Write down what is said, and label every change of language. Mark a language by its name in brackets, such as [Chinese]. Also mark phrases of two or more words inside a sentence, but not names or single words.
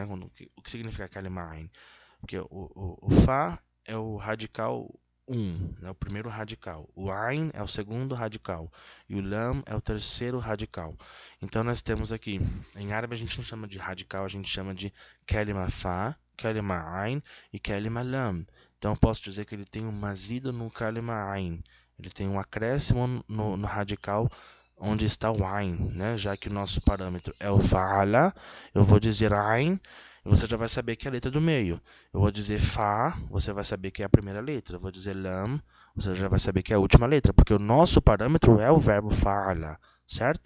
[Portuguese] O que significa [Arabic] كلمة عين? [Portuguese] Porque o fa é o radical 1, né? O primeiro radical. O ain é o segundo radical. E o lam é o terceiro radical. Então nós temos aqui, em árabe a gente não chama de radical, a gente chama de [Arabic] كلمة فاء، كلمة عين [Portuguese] e [Arabic] كلمة لام. [Portuguese] Então eu posso dizer que ele tem um mazido no kalima ain. Ele tem um acréscimo no radical onde está o ain, né? Já que o nosso parâmetro é o fa'ala, eu vou dizer ain, e você já vai saber que é a letra do meio. Eu vou dizer fa, você vai saber que é a primeira letra. Eu vou dizer lam, você já vai saber que é a última letra, porque o nosso parâmetro é o verbo fa'ala, certo?